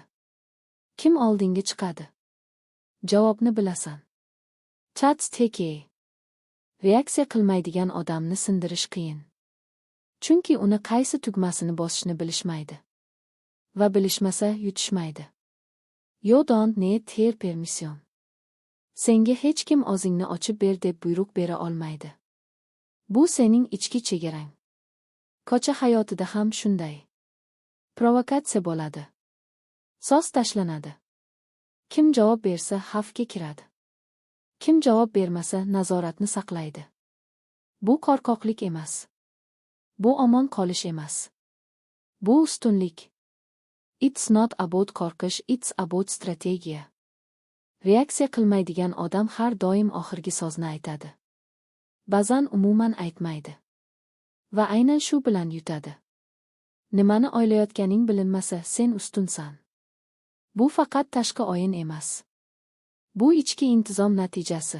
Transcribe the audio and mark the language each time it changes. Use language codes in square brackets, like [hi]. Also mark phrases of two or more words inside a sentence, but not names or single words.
[uz] Kim oldinga chiqadi? Javobni bilasan. [en] Chats teke. [uz] Reaksiya qilmaydigan odamni sindirish qiyin. Chunki uni qaysi tugmasini bosishni bilishmaydi. Va bilishmasa yutishmaydi. [en] You don't need their permission. [uz] Senga hech kim o'zingni ochib ber deb buyruq bera olmaydi. Bu sening ichki chegarang. Ko'cha hayotida ham shunday. Provokatsiya bo'ladi. So'z tashlanadi. Kim javob bersa xavfga kiradi. Kim javob bermasa nazoratni saqlaydi. Bu qo'rqoqlik emas. Bu omon qolish emas. Bu ustunlik. [en] It's not about qo'rqish, it's about strategiya. [uz] Reaksiya qilmaydigan odam har doim oxirgi so'zni aytadi. Ba'zan umuman aytmaydi. Va aynan shu bilan yutadi. Nimani o'ylayotganing bilinmasa, sen ustunsan. Bu faqat tashqi o'yin emas. Bu ichki intizom natijasi.